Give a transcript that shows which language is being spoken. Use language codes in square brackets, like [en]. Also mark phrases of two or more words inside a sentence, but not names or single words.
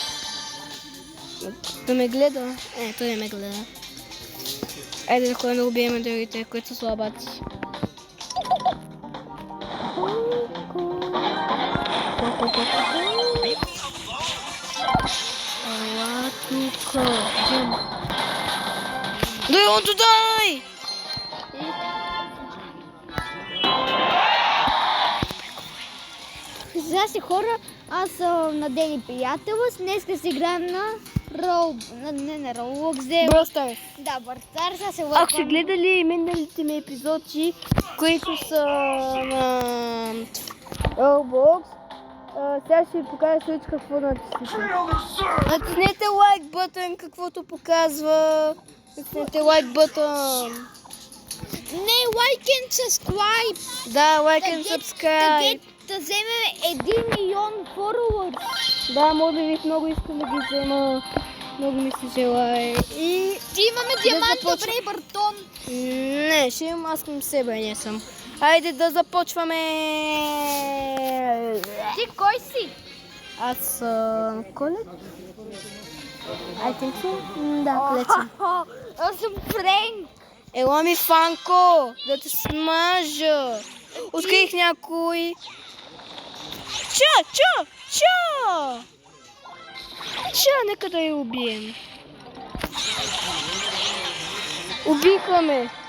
[bg] Да ме гледа? Той не ме гледа. Айде да ходим да убием другите, които са слабаци. Ела тука. [en] Do you want to die? [bg] Здрасти хора, аз съм на Дени приятел. Днес си играем на Roblox. Brawl Stars. Да, Brawl Stars. Ако сте гледали миналите ми епизоди, които са на Roblox, сега ще ви покажа също какво натиснете. Натиснете лайк бутон, каквото показва. Натиснете лайк бутон. Не, [en] like and subscribe. [bg] Да, [en] like and subscribe. [bg] Да вземем 1 милион followers. Да, може би много искам да ги взема. Много ми се желае. И ти имаме диамант, добре, Бартон. Не, ще имам, аз към себе не съм. Хайде да започваме. Ти кой си? Аз съм Колет. [en] I think so. [bg] Да, Колет съм. Аз съм Френк. Ела ми, Фанко, да те смажа. Открих някой. Нека да я убием. Убиха ме.